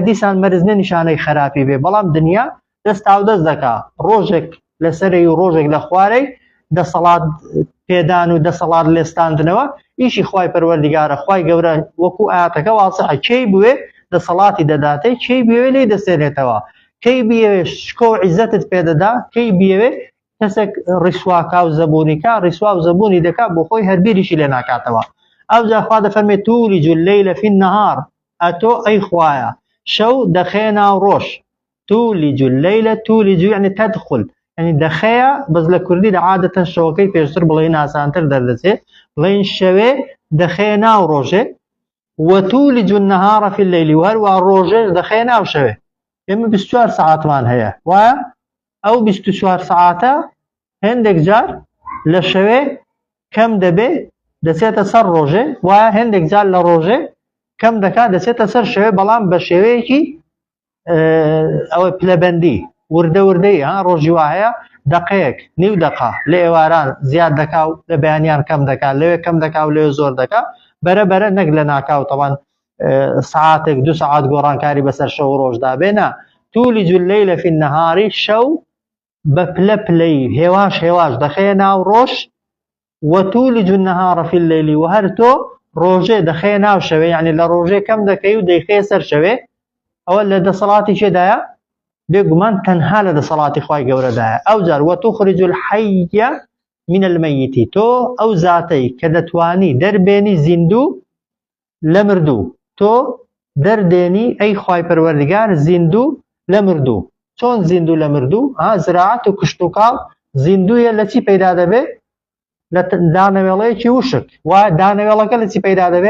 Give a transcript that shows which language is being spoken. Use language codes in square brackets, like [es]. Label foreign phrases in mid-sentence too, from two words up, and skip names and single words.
[ckb] دیسان مەرز نییە نیشانەی خراپی بێ بەڵام دنیا دەستاو دەست دەکا ڕۆژێک لەسەرەی و ڕۆژێک لە خوارەی دەسەڵات پێدان و دەسەڵات لێستاندنەوە ئیشی خوای پەروەردگارە خوای گەورە وەکو ئاەتەکە واسعە کەی بوێ دەسەڵاتی دەداتەی کەی بوێ لێی دەسێنێتەوە کەی بێوێ شکۆ و عیزەتت پێدەدا کەی بێوێ کەسێک ڕیسواکا و زەبوونیکا ڕیسوا و زەبوونی دەکا بۆ خۆی هەربیریشی لێ ناکاتەوە. ئەوجا خوا دەفەرمێت [ar] تولج الليل في النهار [ckb] ئەتۆ ئەی خوایە شەو دەخێ ناو ڕۆژ [ar] تولج الليل تولج يعني تدخل يعني [ckb] دەخەیە بەس لە کوردی لە عادەتەن شەوەکەی پێشتر بڵێن ئاسانتر دەردەچێت بڵێن شەوێ دەخێ ناو ڕۆژێ [ar] وتولج النهار في الليل [ckb] و هەروە ڕۆژێش دەخێ ناو شەوێ. ئێمە 24 ساعتمان هەیە وایە ئەو 24 ساعتە هەندێک جار لە شەوێ کەم دەبێ دەچێتە سەر ڕۆژێ وایە هەندێک جار لە ڕۆژێ کەم دەکات دەچێتە سەر شەوێ بەڵام بە شێوەیەکی ئەوە پلەبەندی وردە وردەی ڕۆژی وا هەیە دقەیەک نیو دقا لە ئێواران زیاد دەکا و لە بەیانیان کەم دەکات لەوێ کەم دەکا و لەوێ زۆر دەکا بەرەبەرە نەک لە ناکاو تەوان ساعتێک 2 ساعت گۆڕانکاری بەسەر شەو ڕۆژدا بێنە [ar] تولج الليل في النهار [ckb] شەو بە پلە پلەی هێواش هێواش دەخەیە ناو ڕۆژ [ar] وتولج النهار في الليل [ckb] و هەر تۆ ڕۆژێ دەخەیە ناو شەوێ یعنی لە ڕۆژێ کەم دەکەی و دەیخەیە سەر شەوێ ئەوە لە دەسەڵاتی چێدایە بێگومان تەنها لە دەسەڵاتی خوای گەورەدایە. ئەو جار [ar] وتخرج الحي من الميت [ckb] تۆ ئەو زاتەی کە دەتوانی دەربێنی زیندوو لە مردوو تۆ دەردێنی ئەی خوای پەروەردگار زیندوو لە مردوو. چۆن زیندوو لە مردوو؟ زراعەت و کشت و کاڵ زیندویە لە چی پەیدا دەبێ؟ لە دانەوێڵەیەکی وشک و دانەوێڵەکە لە چی پەیدا دەبێ؟